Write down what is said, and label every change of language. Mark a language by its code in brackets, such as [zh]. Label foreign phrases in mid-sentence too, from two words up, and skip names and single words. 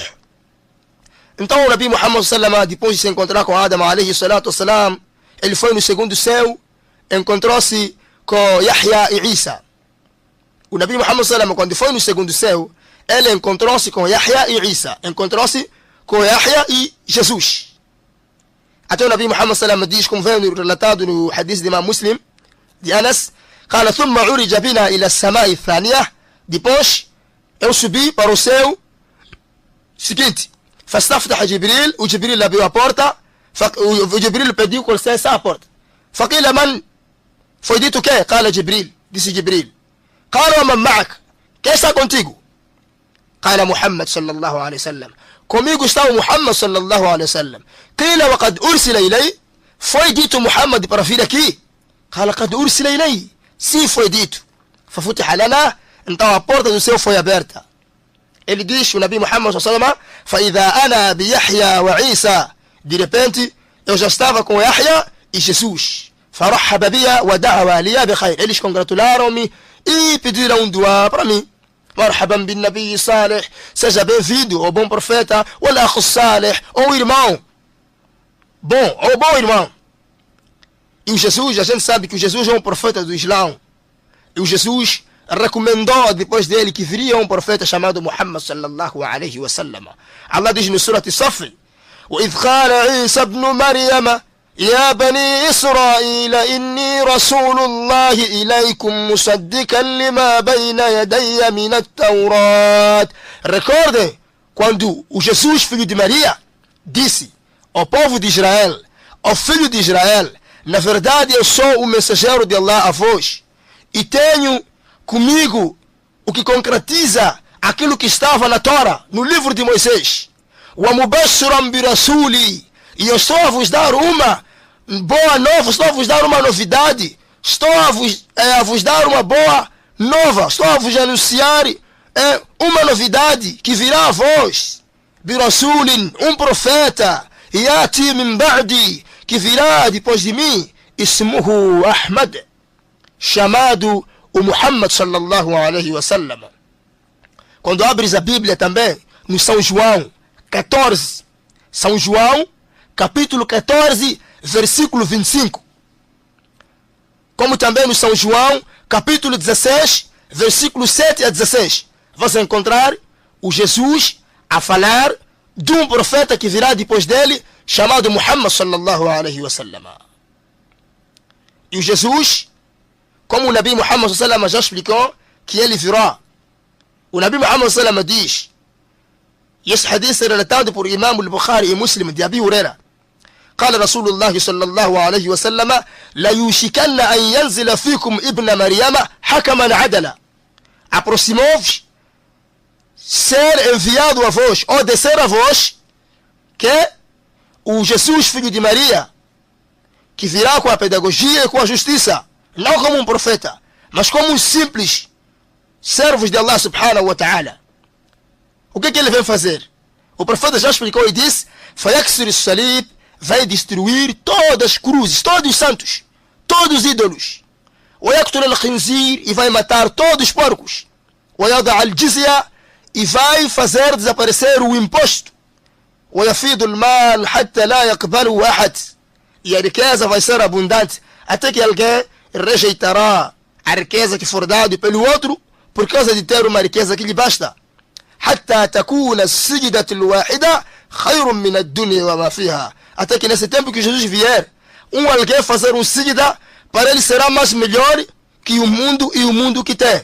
[pt] Então o Nabi Muhammad [ar] صلى الله عليه وسلم, [pt] depois de se encontrar com Adam [ar] عليه الصلاة والسلام, [pt] ele foi no segundo céu, encontrou-se com Yahya e Isa. O Nabi Muhammad [ar] صلى الله عليه وسلم, [pt] quando foi no segundo céu, ele encontrou-se com Yahya e Isa, encontrou-se com Yahya e Jesus. Até o Nabi Muhammad [ar] صلى الله عليه وسلم [pt] diz, como vem relatado no hadith de Imam Muslim, de Anas, [ar] قال ثم عرج بنا إلى السماء الثانية. [pt] Depois eu subi para o céu seguinte. [ar] فاستفتح جبريل, [pt] o Jibril abriu a porta, o Jibril pediu com licença a porta. [ar] فقيل من? [pt] Foi dito que? [ar] قال جبريل, [pt] disse Jibril. [ar] قال ومن معك? [pt] Quem está contigo? [ar] قال محمد صلى الله عليه وسلم. [pt] Comigo está o Muhammad [ar] صلى الله عليه وسلم. قيل وقد أرسل إلي? [pt] Foi dito Muhammad para vir aqui? [ar] قال قد أرسل إلي. [pt] Sim, foi dito. [ar] ففتح لنا, [pt] então a porta do céu foi aberta. Ele diz, o Nabi Muhammad [ar] صلى الله عليه وسلم, فإذا أنا بيحيى وعيسى. [pt] De repente, eu já estava com Yahya e Jesus. [ar] فرحب بي ودعوا لي بخير. [pt] Eles congratularam-me e pediram dua para mim. [ar] مرحبا بالنبي صالح, [pt] seja bem-vindo ao bom profeta, [ar] والأخ الصالح, [pt] ou irmão bom, ou bom irmão. E o Jesus, a gente sabe que o Jesus é um profeta do Islão. E o Jesus recomendou depois dele que viria um profeta chamado Muhammad [ar] صلى الله عليه وسلم. [pt] Allah diz no Surah As-Saff: [ar] وإذ قال عيسى ابن مريم يا بني إسرائيل إني رسول الله إليكم مصدقا لما بين يدي من التوراة. [pt] Recordem quando o Jesus, filho de Maria, disse ao povo de Israel, ao filho de Israel: na verdade eu sou o mensageiro de Allah a vós, e tenho comigo o que concretiza aquilo que estava na Torá, no livro de Moisés. [ar] وَمُبَشِّرًا بِرَسُولِي, [pt] e eu estou a vos dar uma boa nova, estou a vos dar uma novidade, estou a vos dar uma boa nova, estou a vos anunciar uma novidade que virá a vós. [ar] بِرَسُولٍ, [pt] um profeta, [ar] يَأْتِي مِنْ بَعْدِي, [pt] que virá depois de mim, [ar] ismuhu Ahmad, [pt] chamado o Muhammad [ar] صلى الله عليه وسلم. [pt] Quando abres a Bíblia também, no São João 14, São João, capítulo 14, versículo 25. Como também no São João, capítulo 16, versículo 7 a 16. Você encontrar o Jesus a falar de um profeta que virá depois dele, chamado Muhammad [ar] صلى الله عليه وسلم. [pt] E o Jesus, como o Nabi Muhammad [ar] صلى الله عليه وسلم [pt] já explicou, que ele virá. O Nabi Muhammad [ar] صلى الله عليه وسلم [pt] diz, e esse hadith é relatado por Imam al-Bukhari e Muslim, de Abi Huraira. [ar] قال رسول الله صلى الله عليه وسلم لا يوشكن أن ينزل فيكم ابن مريم حكما عدلا. [pt] Aproximou-vos ser enviado a vós, ou descer a vós, que o Jesus, filho de Maria, que virá com a pedagogia e com a justiça, não como um profeta, mas como um simples servos de Allah [ar] سبحانه وتعالى. [pt] O que ele vem fazer? O profeta já explicou e disse: [ar] فَيَكْسِرِ الصَّلِيبِ, [pt] vai destruir todas as cruzes, todos os santos, todos os ídolos. [ar] وَيَقْتُلَ الْخِنْزِيرِ, [pt] e vai matar todos os porcos. [ar] وَيَضَعَ الْجِزْيَةَ, [pt] e vai fazer desaparecer o imposto. [ar] وَيَفِيضُ الْمَالَ حَتَّى لَا يَقْبَلُهُ أَحَدٌ, [pt] e a riqueza vai ser abundante até que alguém rejeitará a riqueza que for dada pelo outro por causa de ter uma riqueza que lhe basta. [ar] حتى تكون السجدة الواحدة خير من الدنيا وما فيها. [pt] Até que nesse tempo que Jesus vier, alguém fazer um sijda, para ele será mais melhor que o mundo e o mundo que tem.